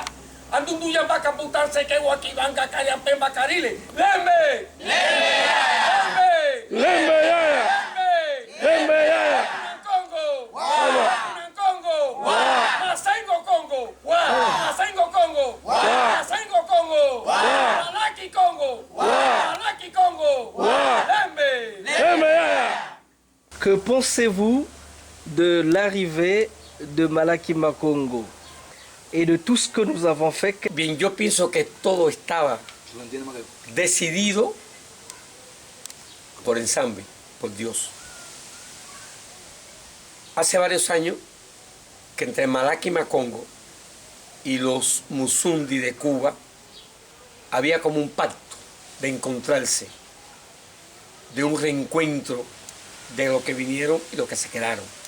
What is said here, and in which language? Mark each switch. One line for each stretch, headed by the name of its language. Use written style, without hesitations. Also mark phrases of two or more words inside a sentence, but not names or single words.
Spanish: Andundu ya va a computarse que Guaquibanga, Cariapemba, Carile.
Kongo: ¡Lembe! ¡Lembe! Lembe yaya! Lembe yaya! Congo! Congo! Masengo Congo! Masengo Congo! Masengo Congo! Malaki Congo! Malaki Congo! ¡Lembe! Lembe yaya!
French: Que pensez-vous de l'arrivée de Malakima Congo et de tout ce que nous avons fait?
Spanish: Bien, yo pienso que todo estaba decidido por ensamble, por Dios. Hace varios años que entre Malaki y Macongo y los Musundi de Cuba, había como un pacto de encontrarse, de un reencuentro de los que vinieron y los que se quedaron.